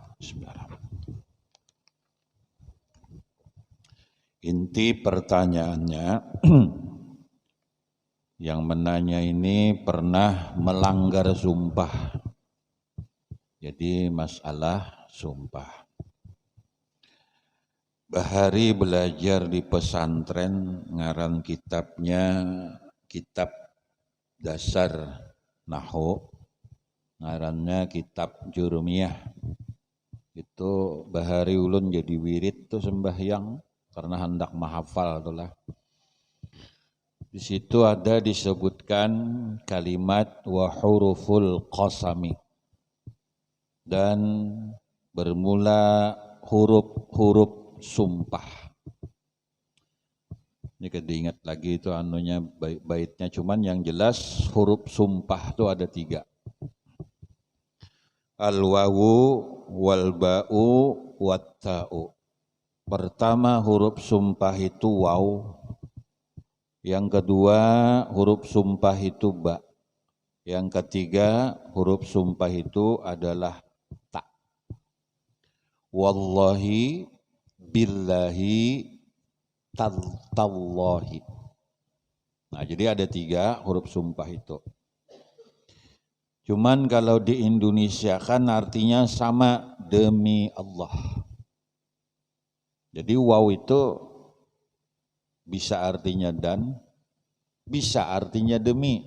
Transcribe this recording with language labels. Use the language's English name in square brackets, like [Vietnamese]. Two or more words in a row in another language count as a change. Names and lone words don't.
[Banjar] Inti pertanyaannya, yang menanya ini pernah melanggar sumpah. Jadi masalah sumpah. Bahari belajar di pesantren, ngaran kitabnya kitab dasar Nahwu, ngarannya kitab Jurumiyah. Itu bahari ulun jadi wirid tuh sembahyang karena hendak menghafal itulah. Di situ ada disebutkan kalimat [Arabic] wa huruful qasami, [Banjar] dan bermula huruf-huruf sumpah. Ini keinget lagi itu anunya baitnya, cuman yang jelas huruf sumpah itu ada 3. [Arabic] Al-wawu wal ba'u wat ta'u. [Banjar] Pertama huruf sumpah itu waw, yang kedua huruf sumpah itu ba, yang ketiga huruf sumpah itu adalah ta. [Arabic] Wallahi, billahi, tallahi. [Banjar] Nah, jadi ada 3 huruf sumpah itu. Cuman kalau di Indonesia kan artinya sama, demi Allah. Jadi waw itu bisa artinya dan, bisa artinya demi.